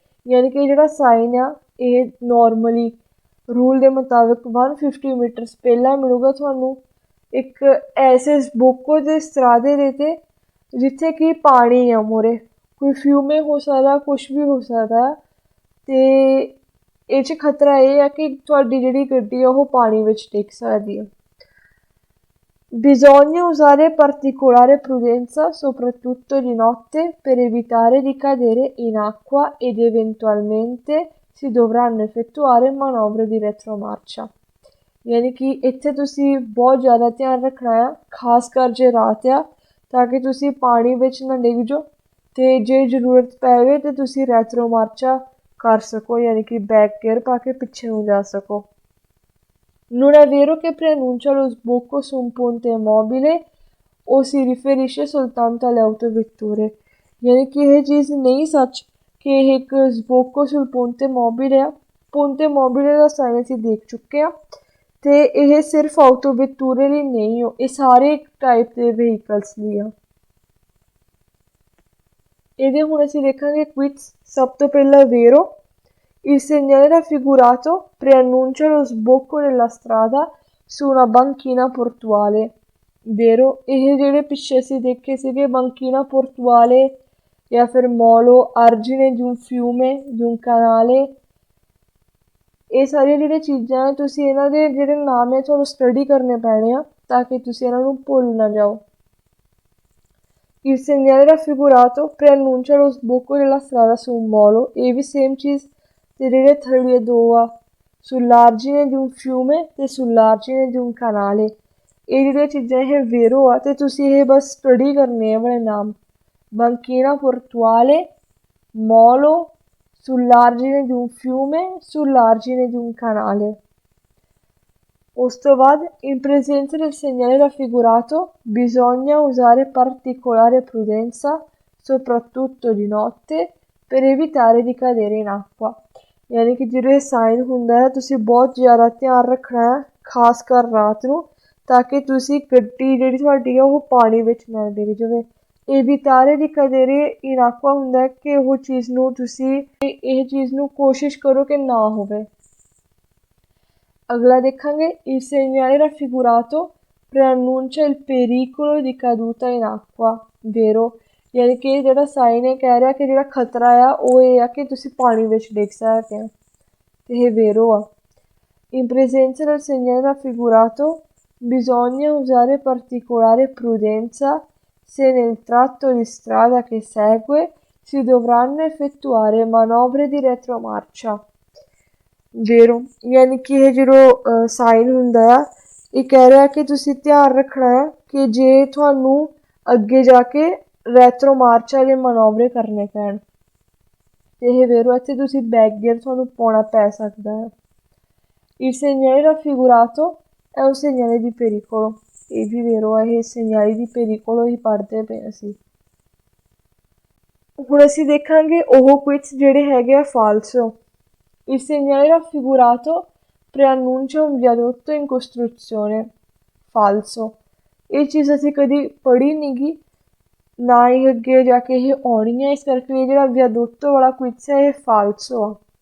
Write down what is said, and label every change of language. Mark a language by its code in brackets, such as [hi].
[pa] यानी कि ਜਿਹੜਾ ਸਾਈਨ ਆ ਇਹ ਨੋਰਮਲੀ ਰੂਲ ਦੇ ਮੁਤਾਬਿਕ 150 ਮੀਟਰਸ ਪਹਿਲਾਂ ਮਿਲੂਗਾ ਤੁਹਾਨੂੰ ਇੱਕ ਐਸੇ ਸਬੋਕੋ ਦੇ ਸਤਰਾਦੇ ਦੇ ਤੇ ਜਿੱਥੇ ਕਿ ਪਾਣੀ ਆ ਮੂਹਰੇ, ਕੋਈ ਫਿਊਮੇ ਹੋ ਸਕਦਾ, ਕੁਛ ਵੀ ਹੋ ਸਕਦਾ ਤੇ ਇਹ 'ਚ ਖਤਰਾ ਇਹ ਆ ਕਿ ਤੁਹਾਡੀ ਜਿਹੜੀ ਗੱਡੀ ਆ ਉਹ ਪਾਣੀ ਵਿੱਚ ਡਿੱਗ ਸਕਦੀ ਆ। [it] Bisogna usare particolare prudenza soprattutto di notte per evitare di cadere in acqua ed eventualmente si dovranno effettuare manovre di retromarcia। [pa] ਯਾਨੀ ਕਿ ਇੱਥੇ ਤੁਸੀਂ ਬਹੁਤ ਜ਼ਿਆਦਾ ਧਿਆਨ ਰੱਖਣਾ ਆ, ਖਾਸ ਕਰ ਜੇ ਰਾਤ ਆ ਤਾਂ ਕਿ ਤੁਸੀਂ ਪਾਣੀ ਵਿੱਚ ਨਾ ਡਿੱਗ ਜਾਓ ਅਤੇ ਜੇ ਜ਼ਰੂਰਤ ਪਵੇ ਤਾਂ ਤੁਸੀਂ ਰੈਟਰੋ ਮਾਰਚਾ ਕਰ ਸਕੋ, ਯਾਨੀ ਕਿ ਬੈਕ ਗੇਅਰ ਪਾ ਕੇ ਪਿੱਛੇ ਨੂੰ ਜਾ ਸਕੋ। [it] Non è vero che preannuncia lo sbocco su un ponte mobile o si riferisce soltanto alle autovetture। [pa] ਯਾਨੀ ਕਿ ਇਹ ਚੀਜ਼ ਨਹੀਂ ਸੱਚ ਕਿ ਇਹ ਇੱਕ [it] sbocco sul ponte mobile [pa] ਆ। ponte mobile ਦਾ ਸਾਈਨ ਅਸੀਂ ਦੇਖ ਚੁੱਕੇ ਹਾਂ ਅਤੇ ਇਹ ਸਿਰਫ ਆਟੋਵੈਤੂਰੇ ਲਈ ਨਹੀਂ ਹੋ, ਇਹ ਸਾਰੇ ਇੱਕ ਟਾਈਪ ਦੇ ਵਹੀਕਲਸ ਲਈ ਆ। ਇਹਦੇ ਹੁਣ ਅਸੀਂ ਦੇਖਾਂਗੇ ਕੁਇਟਸ। ਸਭ ਤੋਂ ਪਹਿਲਾਂ [it] ਵੇਰੋ il segnale raffigurato preannuncia lo sbocco della strada su una banchina portuale। [pa] ਵੇਰੋ ਇਹ ਜਿਹੜੇ ਪਿੱਛੇ ਅਸੀਂ ਦੇਖੇ ਸੀਗੇ [it] banchina portuale [pa] ਜਾਂ ਫਿਰ [it] molo, argine di un fiume, di un canale, [pa] ਇਹ ਸਾਰੀਆਂ ਜਿਹੜੀਆਂ ਚੀਜ਼ਾਂ ਤੁਸੀਂ ਇਹਨਾਂ ਦੇ ਜਿਹੜੇ ਨਾਮ ਹੈ ਤੁਹਾਨੂੰ ਸਟੱਡੀ ਕਰਨੇ ਪੈਣੇ ਆ ਤਾਂ ਕਿ ਤੁਸੀਂ ਇਹਨਾਂ ਨੂੰ ਭੁੱਲ ਨਾ ਜਾਓ। [it] il segnale raffigurato preannuncia lo sbocco della strada su un molo, [pa] ਇਹ ਵੀ ਸੇਮ ਚੀਜ਼। ਅਤੇ ਜਿਹੜੇ ਥੱਲੇ ਦੋ ਆ [it] sull'argine di un fiume [pa] ਅਤੇ [it] sull'argine di un canale, [pa] ਇਹ ਜਿਹੜੀਆਂ ਚੀਜ਼ਾਂ ਇਹ ਵੇਰੋ ਆ ਅਤੇ ਤੁਸੀਂ ਇਹ ਬਸ ਸਟੱਡੀ ਕਰਨੇ ਆ ਆਪਣੇ ਨਾਮ। [it] banchina portuale, molo, sull'argine di un fiume, sull'argine di un canale। [pa] ਉਸ ਤੋਂ ਬਾਅਦ [it] in presenza del segnale raffigurato bisogna usare particolare prudenza soprattutto di notte per evitare di cadere in acqua। [pa] ਯਾਨੀ ਕਿ ਜਦੋਂ ਇਹ ਸਾਈਨ ਹੁੰਦਾ ਹੈ ਤੁਸੀਂ ਬਹੁਤ ਜ਼ਿਆਦਾ ਧਿਆਨ ਰੱਖਣਾ ਹੈ, ਖਾਸ ਕਰ ਰਾਤ ਨੂੰ, ਤਾਂ ਕਿ ਤੁਸੀਂ ਗੱਡੀ ਜਿਹੜੀ ਤੁਹਾਡੀ ਆ ਉਹ ਪਾਣੀ ਵਿੱਚ ਨਾ ਡਿੱਗ ਜਾਵੇ। [it] evitare di cadere in acqua [pa] ਹੁੰਦਾ ਹੈ ਕਿ ਉਹ ਚੀਜ਼ ਨੂੰ ਤੁਸੀਂ ਇਹ ਚੀਜ਼ ਨੂੰ ਕੋਸ਼ਿਸ਼ ਕਰੋ ਕਿ ਨਾ ਹੋਵੇ। ਅਗਲਾ ਦੇਖਾਂਗੇ [it] il segnale raffigurato preannuncia il pericolo di caduta in acqua। [pa] ਵੇਰੋ ਯਾਨੀ ਕਿ ਜਿਹੜਾ ਸਾਈਨ ਇਹ ਕਹਿ ਰਿਹਾ ਕਿ ਜਿਹੜਾ ਖਤਰਾ ਆ ਉਹ ਇਹ ਆ ਕਿ ਤੁਸੀਂ ਪਾਣੀ ਵਿੱਚ ਡਿੱਗ ਸਕਦੇ ਆ ਅਤੇ ਇਹ ਵੇਰੋ ਆ। [it] in presenza del segnale raffigurato bisogna usare particolare prudenza se nel tratto di strada che segue si dovranno effettuare manovre di retromarcia। [pa] ਵੇਰੋ ਯਾਨੀ ਕਿ ਇਹ ਜਦੋਂ ਸਾਈਨ ਹੁੰਦਾ ਆ ਇਹ ਕਹਿ ਰਿਹਾ ਕਿ ਤੁਸੀਂ ਧਿਆਨ ਰੱਖਣਾ ਹੈ ਕਿ ਜੇ ਤੁਹਾਨੂੰ ਅੱਗੇ ਜਾ ਕੇ ਰੈਟਰੋ ਮਾਰਚਾ ਦੇ ਮਨੋਵਰੇ ਕਰਨੇ ਪੈਣ ਅਤੇ ਇਹ ਵੇਰੋ ਇੱਥੇ ਤੁਸੀਂ ਬੈਕ ਗੇਅਰ ਤੁਹਾਨੂੰ ਪਾਉਣਾ ਪੈ ਸਕਦਾ ਹੈ। [it] il segnale raffigurato è un segnale di pericolo। [pa] ਇਹ ਵੀ ਵੇਰੋ ਆ, ਇਹ [it] segnale di pericolo [pa] ਹੀ ਪੜ੍ਹਦੇ ਪਏ ਅਸੀਂ। ਹੁਣ ਅਸੀਂ ਦੇਖਾਂਗੇ ਉਹ ਕੁਇਟਸ ਜਿਹੜੇ ਹੈਗੇ ਆ ਫਾਲਸੋ। [it] il segnale raffigurato preannuncia un viadotto in costruzione। falso। [pa] ਇਹ ਚੀਜ਼ ਅਸੀਂ ਕਦੀ ਪੜ੍ਹੀ ਨਹੀਂ ਗੀ, ਨਾ ਹੀ ਅੱਗੇ ਜਾ ਕੇ ਇਹ ਆਉਣੀ ਹੈ, ਇਸ ਕਰਕੇ ਇਹ ਜਿਹੜਾ ਵਿਆਦੁੱਤੋ ਵਾਲਾ ਕੁਇਟਸ ਹੈ ਇਹ ਫਾਲਸੋ ਆ।